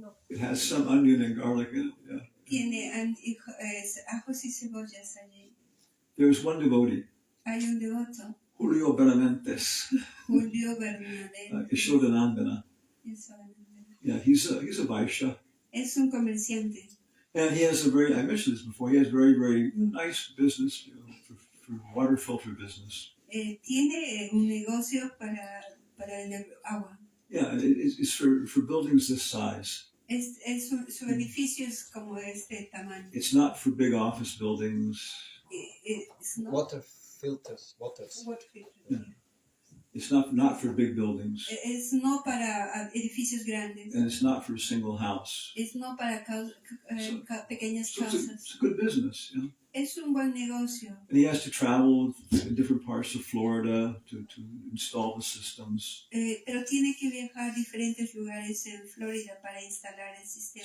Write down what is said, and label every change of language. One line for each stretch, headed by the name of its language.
English: It has some onion and garlic in it. Yeah.
Spanish: Tiene ajos y cebollas allí.
English: There's one devotee,
Spanish: Hay un devoto, Julio Beramentes, Julio Bernadette.
English: Yashodanandana. Yeah, he's a Vaishya.
Spanish: Es un comerciante.
English: And he has I mentioned this before, he has very, very nice business, for water filter business.
Spanish: Tiene un negocio para el agua.
English: Yeah, it's for buildings this size.
Spanish: Su edificio es como de este tamaño.
English: It's not for big office buildings. It's not Water filters, waters. what filter. Yeah. It's not for big buildings.
Spanish: Es no para edificios grandes.
English: And it's not for a single house.
Spanish: Es no para pequeñas
English: So
Spanish: casas.
English: it's a good business, you know.
Spanish: Es un buen negocio.
English: And he has to travel in different parts of Florida to install the systems.
Spanish: Pero tiene que viajar a diferentes lugares en Florida para instalar el sistema.